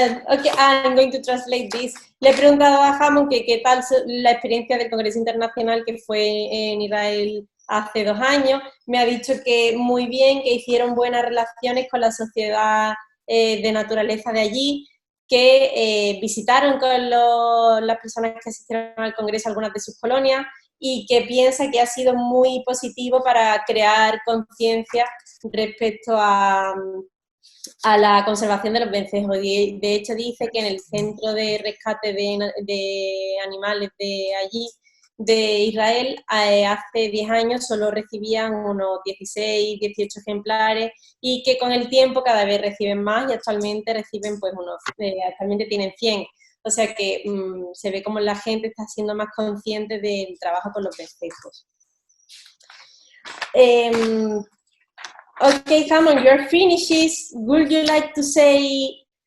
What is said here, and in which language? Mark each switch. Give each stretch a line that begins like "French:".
English: Okay, I'm going to translate this.
Spanish: Le he preguntado a Ammonn que qué tal la experiencia del Congreso Internacional que fue en Israel hace 2 años. Me ha dicho que muy bien, que hicieron buenas relaciones con la sociedad de naturaleza de allí, que visitaron con las personas que asistieron al Congreso algunas de sus colonias y que piensa que ha sido muy positivo para crear conciencia respecto a la conservación de los vencejos. De hecho, dice que en el centro de rescate de animales de allí, de Israel, hace 10 años solo recibían unos 16, 18 ejemplares y que con el tiempo cada vez reciben más y actualmente reciben pues actualmente tienen 100. O sea que se ve como la gente está siendo más consciente del trabajo con los vencejos.
English: Okay, Ammonn, you're finished. Would you like to say